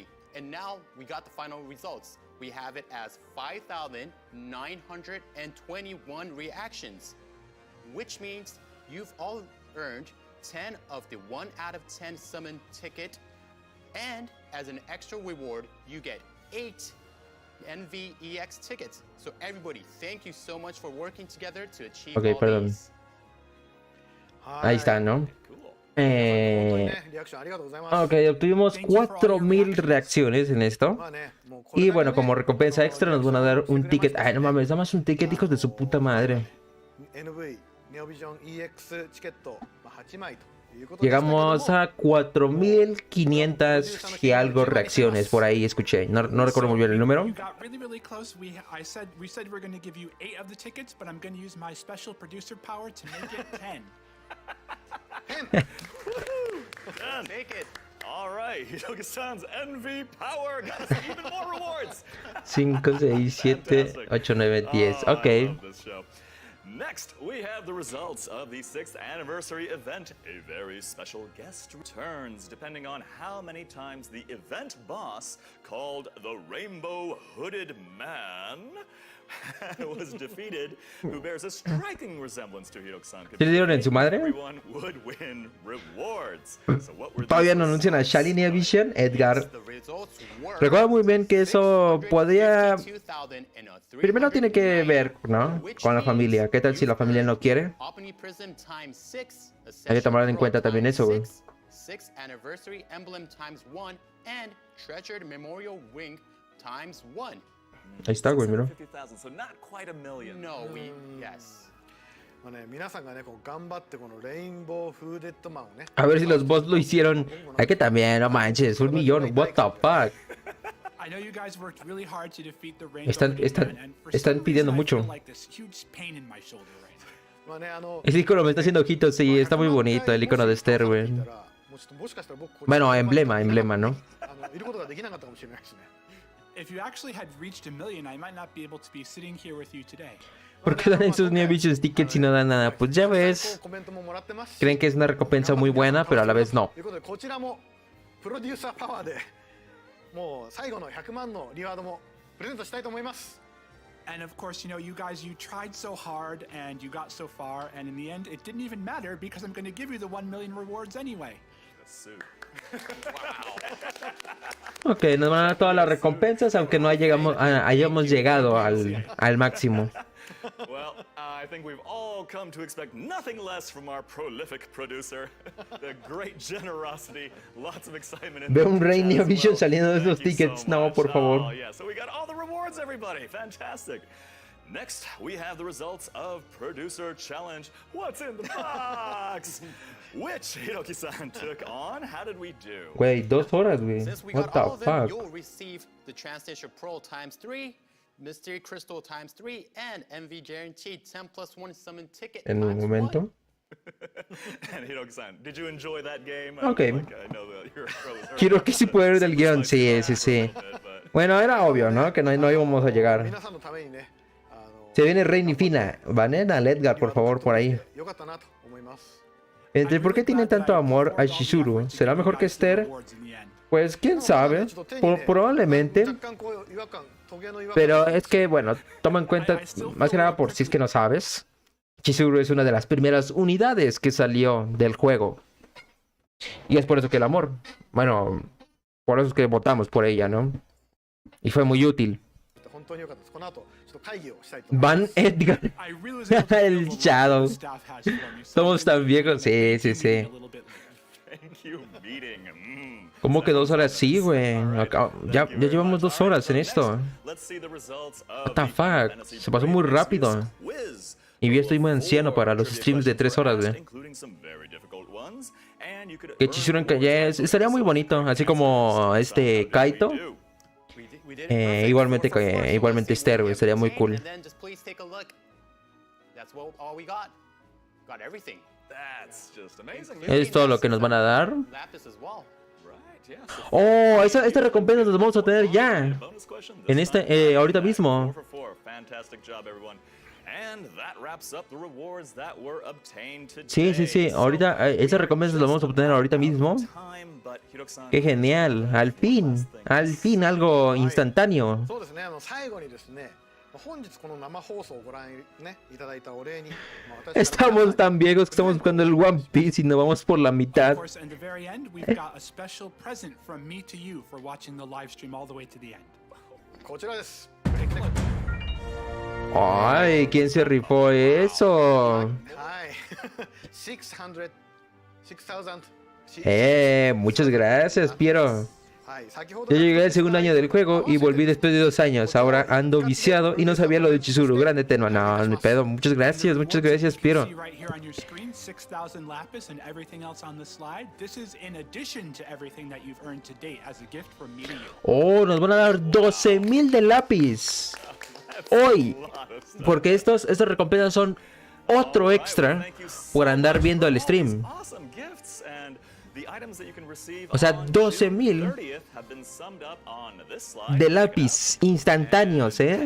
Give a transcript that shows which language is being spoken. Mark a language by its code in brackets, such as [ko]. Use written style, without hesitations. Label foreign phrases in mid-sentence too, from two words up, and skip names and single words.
[en] And now we got the final results. We have it as 5,921 reactions, which means you've all earned 10 of the 1 out of 10 summon ticket, and as an extra reward, you get 8 NVEX tickets. So everybody, thank you so much for working together to achieve Okay, all [es] perdón. [en] these. [es] Ahí está, ¿no? [en] Cool. [ja] 本当にねリアクションありがとうございます [es] Ok, obtuvimos 4,000 reacciones en esto. [ja] まあねもうこれ [es] Y [ja] だけね [es] bueno, como recompensa extra nos van a dar un ticket. Ay, no mames, nada más un ticket, hijos de su puta madre. [ja] NV ネオビジョン EX チケット、まあ、8枚ということでしたけども [es] Llegamos a 4,500 y algo reacciones, por ahí escuché. No recuerdo muy bien el número. [en] You got really, really close. We said we're going to give you 8 of the tickets, but I'm going to use my special producer power to make it 10. Take it. All right, Hidoka-san's NV power got us even more rewards. 5, 6, 7, 8, 9, 10. Oh, I Ok. love this show. Next, we have the results of the 6th anniversary event. A very special guest returns, depending on how many times the event boss, called the Rainbow Hooded Man, was defeated, who bears a striking resemblance to Hidoka-san. [es] ¿Sí le dieron en su madre? [en] Everyone would win rewards. So what were [es] Todavía no [en] these [es] anuncian a [en] results? Shiny Vision, Edgar. The results were [es] Recuerdo muy bien que eso podía... [en] 652,309, [es] Primero tiene que ver, ¿no? Con la familia. ¿Qué tal si la familia no quiere? [en] Omniprison times 6, [es] Hay que tomar en cuenta también eso, güey. [en] 6th anniversary emblem times 1, and treasured memorial ring times 1. [es] Ahí está, güey, mira. [en] 650,000, so not quite a million. No, yes. [ja] まあね、皆さんがねこう頑張ってこのレインボーフーデッドマンをね [es] A ver si los bots lo hicieron. Hay que también, no manches, 1,000,000. [en] What the fuck? I know you guys worked really hard to defeat the [es] Están- [en] Rainbow [es] están- [en] Man, and for [es] están [en] some [es] pidiendo [en] reason I feel [es] mucho. [en] like this huge pain in my shoulder right now. [ja] まあね [es] El icono me está haciendo ojitos, sí, está muy bonito el icono de Esther, güey. [ja] もうちょっともしかしたら僕これ [es] Bueno, emblema, ¿no? [ja] いることができなかったかもしれないですね [en] If you actually had reached 1 million, I might not be able to be sitting here with you today. [es] ¿Por qué dan esos New Vision tickets y no dan nada? Pues ya [ja] 最高 [es] ves. [ja] コメントももらってますし [es] Creen que es una recompensa muy buena, pero a la vez no. [ja] ということでこちらもプロデューサーパワーでもう最後の100万のリワードもプレゼントしたいと思います [en] And of course, you know, you guys, you tried so hard and you got so far, and in the end, it didn't even matter because I'm going to give you the 1 million rewards anyway. suit. [es] Ok, nos van a dar todas las recompensas, aunque no hayamos llegado al máximo. [en] Well, I think we've all come to expect nothing less from our prolific producer. The great generosity, lots of excitement in [es] Veo [en] the [es] un Rey [en] chat as [es] Neovision [en] well. [es] saliendo de esos [en] Thank you so [es] tickets. No, [en] much. [es] por favor. [en] Oh, yeah, so we got all the rewards, everybody. Fantastic. Next, we have the results of Producer Challenge. What's in the box? Which Hiroki-san took on? How did we do? [es] Güey, 2 horas, güey. [en] Since we What got all the of them, fuck? you'll receive the Translation Pearl ×3, Mystery Crystal ×3, and MV Guaranteed 10+1 Summon Ticket [es] En un [en] ×1. [es] momento. [en] And Hiroki-san, did you enjoy that game? Okay. I know that you're [es] Quiero que sí pueda ver del guión. Sí, sí, sí. Bueno, era obvio, ¿no? Que no íbamos a llegar. [ja] 皆さんのためにね、 [es] Se viene Reini Fina. Banen al Edgar, por favor, por ahí. [ja] よかったなと思います。 [es] ¿Por qué tiene tanto amor a Chizuru? ¿Será mejor que Esther? Pues quién sabe. Probablemente. [ja] 若干こう違和感、トゲの違和感。 [es] Pero es que, bueno, toma en cuenta, más que nada por si es que no sabes, Chizuru es una de las primeras unidades que salió del juego. Y es por eso que el amor. Bueno, por eso es que votamos por ella, ¿no? Y fue muy útil. [ja] 本当によかったです。この後ちょっと会議をしたいと思います。 [es] Van Edgar. [en] I really was able to feel [es] El [en] the love [es] Shadow. [en] the staff has for me, so [es] Somos tan viejos. Sí, [en] thank [es] sí, [en] you [es] sí. [en] meeting a little bit later. Thank you, meeting. [es] ¿Cómo que 2 horas? Sí, güey. Ya llevamos 2 horas en esto. [en] What the fuck? [es] Se pasó muy rápido. Y yo estoy muy anciano para los streams de 3 horas, güey. Que Chizuru estaría muy bonito. Así como Kaito. Igualmente Esther, güey. Estaría muy cool. [en] And then just please take a look. That's all we got. Got everything. That's just amazing. [es] Es todo lo que nos van a dar. [en] Lapis as well. Right, yeah. [es] Oh, esta recompensa las vamos a tener ya. [en] Bonus question. [es] En ahorita mismo. [en] 4 for 4. Fantastic job, everyone. And that wraps up the rewards that were obtained today. [es] Sí, sí, sí. Ahorita, esa recompensa la vamos a obtener ahorita mismo. Qué genial. Al fin algo instantáneo. [ja] そうですね。最後にですね、本日この生放送をご覧ねいただいたお礼に、私から [es] Estamos tan viejos que estamos buscando el One Piece y nos vamos por la [en] Of [es] mitad. [en] course, at the very end, we've got a special present from me to you for watching the live stream all the way to the end. [ja] こちらです。 [es] Ay, ¿quién se rifó eso? [ja] はい。6,000. [es] Muchas gracias, Piero. [ja] はい。先ほど [es] Yo llegué al segundo año del juego y volví después de 2 años. Ahora ando viciado y no sabía lo de Chizuru. Grande Tenma. No, ni pedo. Muchas gracias, Piero. [en] See right here on your screen, 6,000 lapis and everything else on the slide. This is in addition to everything that you've earned to date as a gift from me to you. [es] Oh, nos van a dar 12,000 de lápiz. Hoy. Porque estas recompensas son otro extra por andar viendo el stream. O sea, 12,000 de lápiz instantáneos, ¿eh?